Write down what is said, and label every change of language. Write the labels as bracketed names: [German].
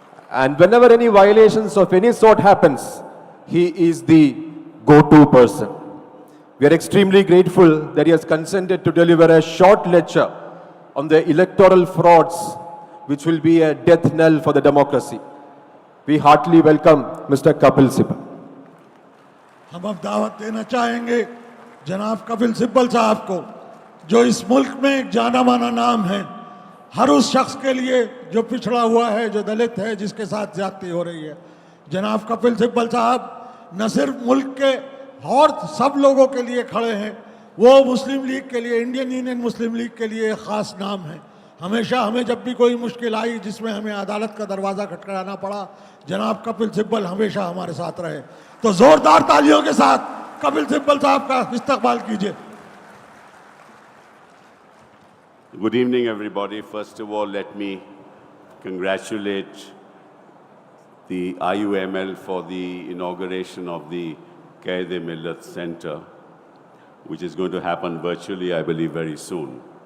[English] And whenever any violations of any sort happens, he is the go-to person. We are extremely grateful that he has consented to deliver a short lecture on the electoral frauds, which will be a death knell for the democracy. We heartily welcome Mr. Kapil Sibal. [Hindi] हम अब दावत देना चाहेंगे जनाब कपिल सिब्बल साहब को, जो इस मुल्क में एक जाना माना नाम है हर उस शख्स के लिए जो पिछड़ा हुआ है, जो दलित है, जिसके साथ ज्यादती हो रही है। जनाब कपिल सिब्बल साहब न सिर्फ मुल्क के और सब लोगों के लिए खड़े हैं, वो मुस्लिम लीग के लिए, इंडियन यूनियन मुस्लिम लीग के लिए एक ख़ास नाम है। हमेशा हमें जब भी कोई मुश्किल आई जिसमें हमें अदालत का दरवाज़ा खटखटाना पड़ा, जनाब कपिल सिब्बल हमेशा हमारे साथ रहे। तो ज़ोरदार तालियों के साथ कपिल सिब्बल साहब का इस्तकबाल कीजिए। [English] Good evening, everybody. First of all, let me congratulate the IUML for the inauguration of the Qaid-e-Millat Center, which is going to happen virtually, I believe, very soon.